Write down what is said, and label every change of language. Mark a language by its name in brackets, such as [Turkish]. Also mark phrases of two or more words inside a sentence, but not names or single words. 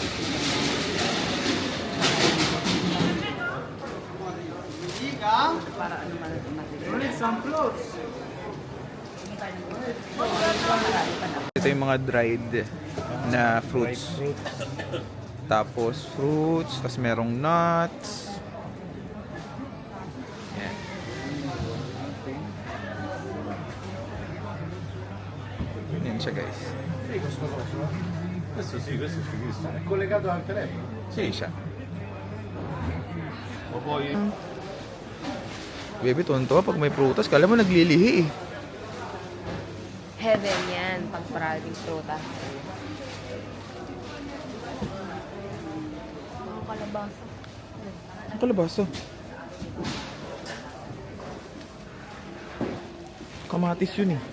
[Filipino] Ito yung mga dried na fruits. Tapos fruits, tapos merong nuts. Yan. Yan siya guys. [Italian] Questo sì, questo è fighissimo. È collegato al telefono. [Filipino] Sì siya. [Italian] O poi... [Filipino] Baby, tonto pag may prutas. Kala mo naglilihi eh. Heaven yan, pag maraming prutas. Mga kalabasa. Ang kalabasa. Kamatis yun eh.